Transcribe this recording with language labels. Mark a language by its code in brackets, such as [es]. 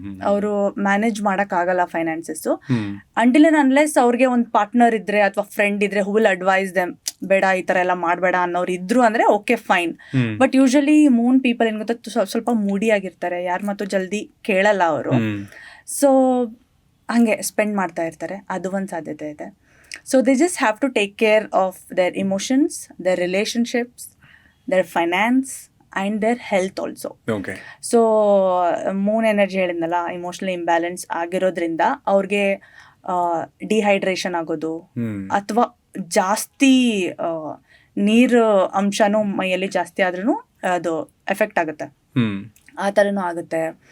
[kn] ಅವರು ಮ್ಯಾನೇಜ್ ಮಾಡೋಕ್ಕಾಗಲ್ಲ ಫೈನಾನ್ಸಸ್ಸು, [en] until and unless [kn] ಅವ್ರಿಗೆ ಒಂದು ಪಾರ್ಟ್ನರ್ ಇದ್ರೆ ಅಥವಾ ಫ್ರೆಂಡ್ ಇದ್ರೆ [en] who will advise them, [kn] ಬೇಡ ಈ ಥರ ಎಲ್ಲ ಮಾಡಬೇಡ ಅನ್ನೋರು ಇದ್ರು ಅಂದರೆ okay fine. But usually Moon people ಏನು ಗೊತ್ತಾ, ಸ್ವಲ್ಪ ಮೂಡಿ ಆಗಿರ್ತಾರೆ, ಯಾರು ಮತ್ತು ಜಲ್ದಿ ಕೇಳಲ್ಲ ಅವರು. ಸೊ ಹಾಗೆ ಸ್ಪೆಂಡ್ ಮಾಡ್ತಾ ಇರ್ತಾರೆ, ಅದು ಒಂದು ಸಾಧ್ಯತೆ ಇದೆ. [en] So they just have to take care of their emotions, their relationships, their finance and their health also. Okay. So moon energy [kn] ಹೇಳಿದ್ನಲ್ಲ, ಇಮೋಷನಲ್ ಇಂಬ್ಯಾಲೆನ್ಸ್ ಆಗಿರೋದ್ರಿಂದ ಅವ್ರಿಗೆ ಡಿಹೈಡ್ರೇಷನ್ ಆಗೋದು ಅಥವಾ ಜಾಸ್ತಿ ನೀರು ಅಂಶನೂ ಮೈಯಲ್ಲಿ ಜಾಸ್ತಿ ಆದ್ರೂ ಅದು ಎಫೆಕ್ಟ್ ಆಗುತ್ತೆ, ಆ ಥರನೂ ಆಗುತ್ತೆ.